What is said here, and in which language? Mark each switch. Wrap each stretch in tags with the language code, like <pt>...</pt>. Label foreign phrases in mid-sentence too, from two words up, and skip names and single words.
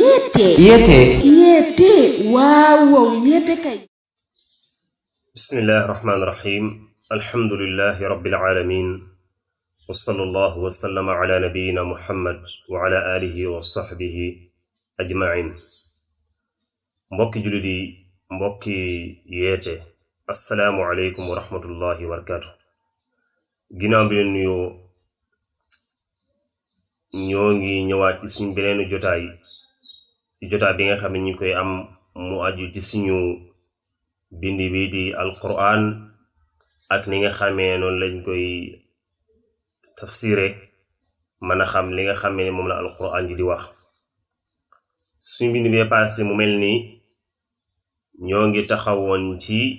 <wo>yete waaw yete kay</wo> <ar>بسم الله الرحمن الرحيم الحمد لله رب العالمين وصلى الله وسلم على نبينا محمد وعلى آله وصحبه أجمعين</ar> <wo>mbokki jullit yi mbokki yeete</wo> <ar>السلام عليكم ورحمة الله وبركاته</ar> <wo>ginnaaw bi leen nuyoo ñoo ngi ñëwaat ci suñu beneenu jotaay ci jotaay bi nga xam ne ñu koy am mu aju ci suñu bindi bi di alquran ak ni nga xamee noonu lañ koy tafsire mën a xam li nga xamee ne moom la alquran ji di wax suñu bindi bee passé mu mel ni ñoo ngi taxawoon ci</wo>